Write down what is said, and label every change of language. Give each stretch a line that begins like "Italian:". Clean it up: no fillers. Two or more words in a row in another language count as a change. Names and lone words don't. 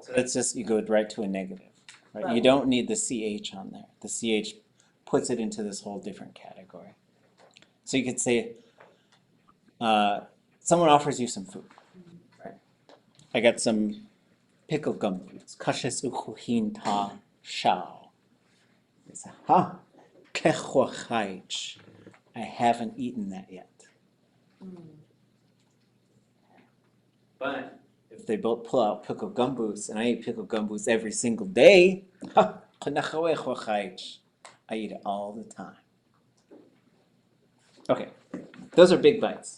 English: So that's just, you go right to a negative, right? You Right. don't need the CH on there. The CH puts it into this whole different category. So you could say, someone offers you some food, right? I got some pickled gumboot.
Tlingit: kashóokʼ ta shao. It's ha kashóokʼ.
English: I haven't eaten that yet. But if they both pull out pickled gumboots, and I eat pickled gumboots every single day,
Tlingit: ha kashóokʼ.
English: I eat it all the time. Okay, those are big bites.